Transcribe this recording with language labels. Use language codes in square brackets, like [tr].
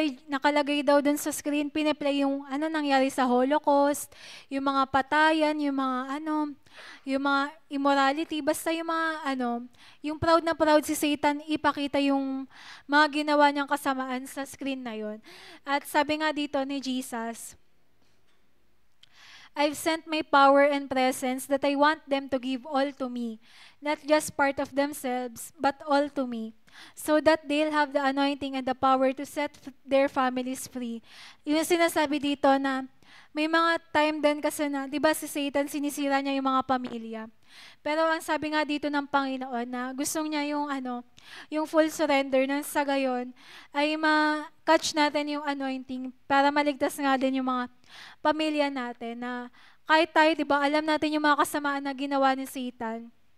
[tl] Nakalagay daw doon sa screen, piniplay yung ano nangyari sa Holocaust, yung mga patayan, yung mga ano, yung mga immorality, basta yung mga ano, yung proud na proud si Satan ipakita yung mga ginawa niyang kasamaan sa screen na yon. At sabi nga dito ni Jesus, [en] I've sent my power and presence that I want them to give all to me, not just part of themselves, but all to me, so that they'll have the anointing and the power to set their families free. [tl] Yung sinasabi dito na may mga time din kasi na, di ba si Satan sinisira niya yung mga pamilya. Pero ang sabi nga dito ng Panginoon na gusto niya yung ano, yung full surrender nang sa gayon ay ma-catch natin yung anointing para maligtas nga din yung mga pamilya natin na kahit tayo, di ba, alam natin yung mga kasamaan na ginawa ni Satan.